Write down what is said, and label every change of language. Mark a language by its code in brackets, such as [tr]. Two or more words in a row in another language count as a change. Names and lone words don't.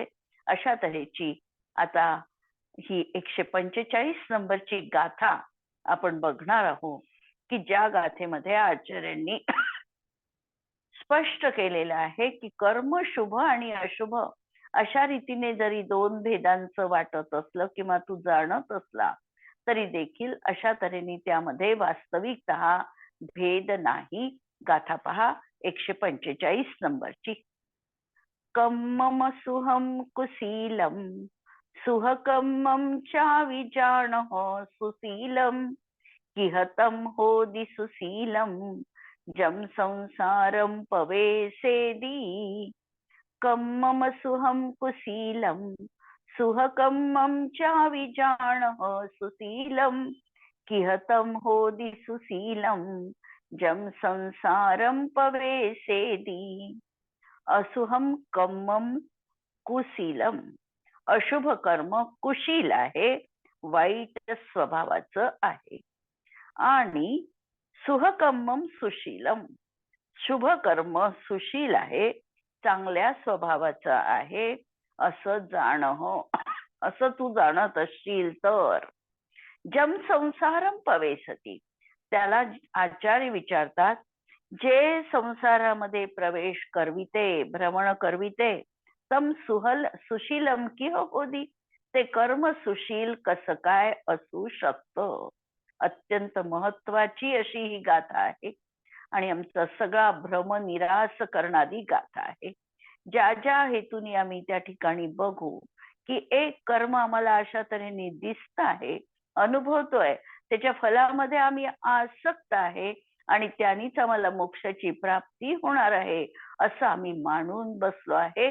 [mr] अशा तऱ्हेची आता ही 145 नंबरची गाथा आपण बघणार आहोत, की ज्या गाथेमध्ये आचार्यांनी स्पष्ट केलेलं आहे की कर्म शुभ आणि अशुभ अशा रीतीने जरी दोन भेदांचं वाटत असलं किंवा तू जाणत असला तरी देखील अशा तऱ्हेने त्यामध्ये वास्तविकतः भेद नाही. गाथा पहा 145 नंबरची. [pra] कम्मम सुहम कुशीलम सुहकम्मम चाविजानः सुशीलम किहतं होदि सुशीलम जम संसारम पवेसेदी. कम्मम सुहम कुशीलम सुहकम्मम चाविजानः सुशीलम किहतं होदि सुशीलम जम संसारम पवेसेदी. असुहम कम्मम कुशीलम, [mr] अशुभ कर्म कुशील आहे, वाईट स्वभावाचं आहे. आणि [pra] सुहकम्मम सुशीलम, [mr] शुभ कर्म सुशील आहे, चांगल्या स्वभावाचं आहे असं जाणं, असं तू जाणत असशील तर [pra] जम संसारम पवेसती, [mr] त्याला आचार्य विचारतात जे संसारामध्ये प्रवेश करविते, भ्रमण करविते, [pra] तम सुशीलम किह होदी, [mr] ते कर्म सुशील कसं काय असू शकतं. अत्यंत महत्वाची अशी ही गाथा आहे आणि आमचा सगळा भ्रम निराश करणारी गाथा आहे. ज्या ज्या हेतूने आम्ही त्या ठिकाणी बघू की एक कर्म आम्हाला अशा तऱ्हेने दिसत आहे, अनुभवतोय, त्याच्या फलामध्ये आम्ही आसक्त आहे आणि त्यांनीच आम्हाला मोक्षाची प्राप्ती होणार आहे असं आम्ही मानून बसलो आहे.